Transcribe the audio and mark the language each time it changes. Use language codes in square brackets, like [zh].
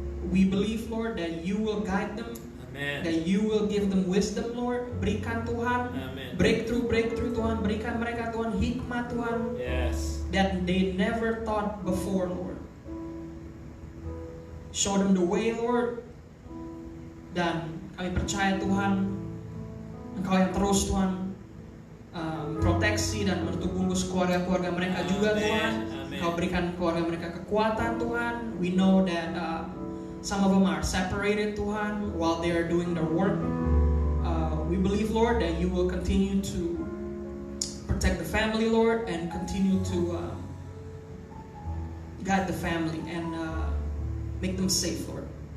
[en] We believe Lord that you will guide them. Amen. That you will give them wisdom Lord. [id] Berikan Tuhan Amen. breakthrough Tuhan. Berikan mereka Tuhan hikmat Tuhan. [en] Yes. That they never thought before Lord. Show them the way Lord. [id] Dan kami percaya Tuhan, Engkau yang terus Tuhan proteksi dan menutup bungkus keluarga-keluarga mereka juga Tuhan. Engkau berikan keluarga mereka kekuatan Tuhan. [en] We know that some of them are separated Tuhan while they are doing their work. We believe Lord that you will continue to protect the family Lord and continue to guide the family and make them safe Lord.